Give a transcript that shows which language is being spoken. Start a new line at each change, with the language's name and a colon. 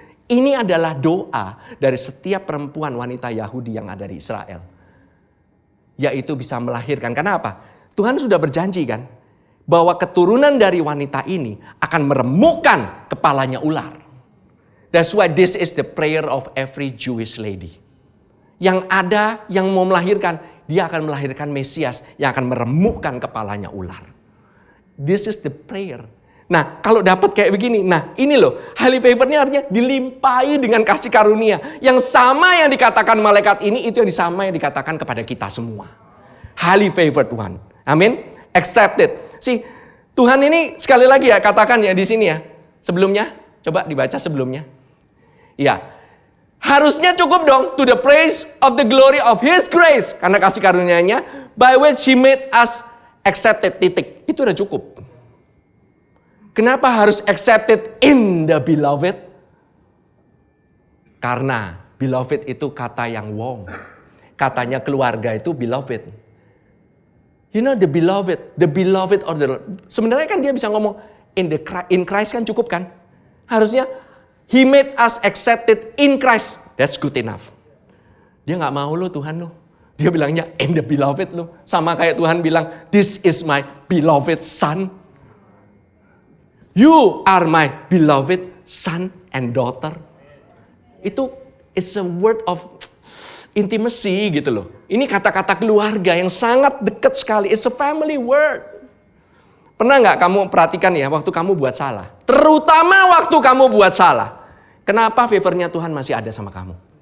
Indonesian: Ini adalah doa dari setiap perempuan wanita Yahudi yang ada di Israel. Yaitu bisa melahirkan. Kenapa? Tuhan sudah berjanji kan, bahwa keturunan dari wanita ini akan meremukkan kepalanya ular.
English: That's why this is the prayer of every Jewish lady.
Indonesian: Yang ada, yang mau melahirkan, dia akan melahirkan Mesias yang akan meremukkan kepalanya ular.
English: This is the prayer.
Indonesian: Nah, kalau dapat kayak begini, nah ini loh, highly favored-nya artinya dilimpahi dengan kasih karunia. Yang sama yang dikatakan malaikat ini, itu yang sama yang dikatakan kepada kita semua.
English: Highly favored one. Amin. Accepted.
Indonesian: Tuhan ini sekali lagi ya, katakan ya di sini ya. Sebelumnya, coba dibaca sebelumnya. Ya, harusnya cukup dong,
English: to the praise of the glory of His grace.
Indonesian: Karena kasih karunia-Nya,
English: by which He made us accepted,
Indonesian: titik. Itu udah cukup. Kenapa harus accepted in the beloved? Karena beloved itu kata yang warm. Katanya keluarga itu beloved.
English: You know the beloved of the Lord.
Indonesian: Sebenarnya kan dia bisa ngomong in Christ kan cukup kan?
English: Harusnya He made us accepted in Christ. That's good enough.
Indonesian: Dia nggak mau lo Tuhan lo. Dia bilangnya in the beloved lo. Sama kayak Tuhan bilang,
English: this is my beloved son. You are my beloved son and daughter. Itu it's a word of intimacy gitu loh.
Indonesian: Ini kata-kata keluarga yang sangat dekat sekali.
English: It's a family word.
Indonesian: Pernah nggak kamu perhatikan ya waktu kamu buat salah? Terutama waktu kamu buat salah. Kenapa favornya Tuhan masih ada sama kamu?